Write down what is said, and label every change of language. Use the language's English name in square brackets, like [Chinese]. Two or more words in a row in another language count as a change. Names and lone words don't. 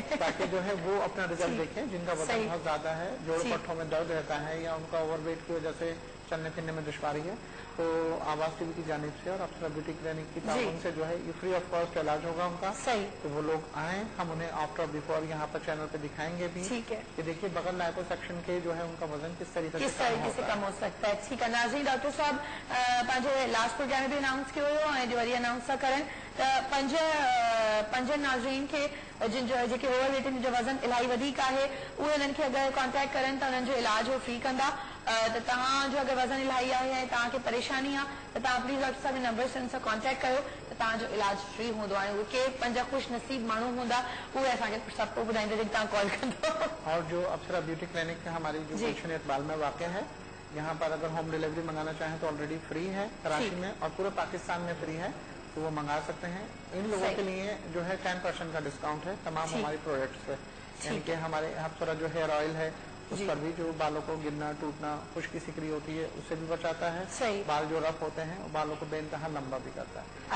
[Urdu] تاکہ جو ہے وہ اپنا رزلٹ دیکھیں۔ جن کا وزن بہت زیادہ ہے، جوڑ پٹھوں میں درد رہتا ہے یا ان کا اوورویٹ کی وجہ سے چلنے پھرنے میں دشواری ہے، تو آواز ٹی وی کی جانب سے اور اپسرا بیوٹی کلینک کی طاؤن سے جو ہے یہ [English] free of cost [Urdu] علاج ہوگا ان کا. تو وہ لوگ آئے، ہم انہیں [English] after before [Urdu] یہاں پر چینل پہ دکھائیں گے بھی کہ دیکھیے بغل لائپوسکشن کے جو ہے ان کا وزن کس طریقے سے کم ہو سکتا ہے۔ ٹھیک ہے ناظرین, [Sindhi] डॉक्टर साहब पंहिंजे [English] last program [Sindhi] में भी अनाउंस कियो हुयो ऐं वरी अनाउंस था करनि त 5 नाज़रीन खे जिन जो जेके [English] over weighting [Sindhi] जो वज़न इलाही वधीक आहे, उहे हिननि खे अगरि कॉन्टेक्ट करनि त हुननि जो इलाज हो फ्री कंदा। त तव्हांजो अगरि वज़न इलाही आहे ऐं तव्हांखे परेशानी आहे त तव्हां [English] please doctor [Sindhi] साहब नंबर से हुन सां कॉन्टेक्ट कयो, त तव्हांजो इलाज फ्री हूंदो आहे। उहे के 5 ख़ुशि नसीब माण्हू हूंदा, उहे असांखे सभु को ॿुधाईंदा जॾहिं तव्हां कॉल कंदो। [Urdu] اور جو اپسرا بیوٹی کلینک ہماری جو گلشن اقبال میں واقع ہے، یہاں پر اگر [English] home delivery [Urdu] منگانا چاہیں تو [English] already free [Urdu] ہے کراچی میں، اور پورے پاکستان میں فری ہے، تو وہ منگا سکتے ہیں. ان لوگوں کے لیے جو ہے 10% کا ڈسکاؤنٹ ہے تمام ہماری پروڈکٹس پہ، یعنی کہ ہمارے اپسرا جو [English] hair oil [Urdu] ہے اس پر بھی جو بالوں کو گرنا ٹوٹنا خشکی سکری ہوتی ہے اس سے بھی بچاتا ہے، بال جو رف ہوتے ہیں بالوں کو بے انتہا لمبا بھی کرتا ہے.